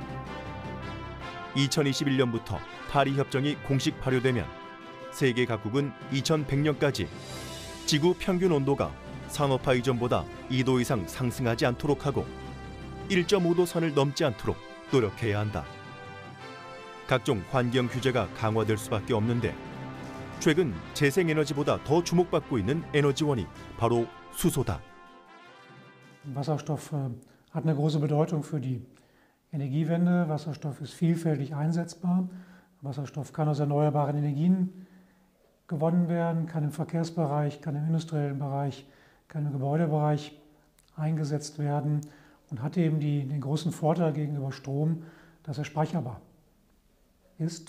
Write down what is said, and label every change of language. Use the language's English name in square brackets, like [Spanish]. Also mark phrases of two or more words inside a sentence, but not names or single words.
[Korean] 2021년부터 파리 협정이 공식 발효되면 세계 각국은 2100년까지 지구 평균 온도가 산업화 이전보다 2도 이상 상승하지 않도록 하고 1.5도 선을 넘지 않도록 노력해야 한다. 각종 환경 규제가 강화될 수밖에 없는데 최근 재생에너지보다 더 주목받고 있는 에너지원이 바로 수소다. [German] Wasserstoff hat eine große Bedeutung für die Energiewende. Wasserstoff ist vielfältig einsetzbar. Wasserstoff kann aus erneuerbaren Energien gewonnen werden, kann im Verkehrsbereich, kann im industriellen Bereich, kann im Gebäudebereich eingesetzt werden und hat eben den großen Vorteil gegenüber Strom, dass er speicherbar ist.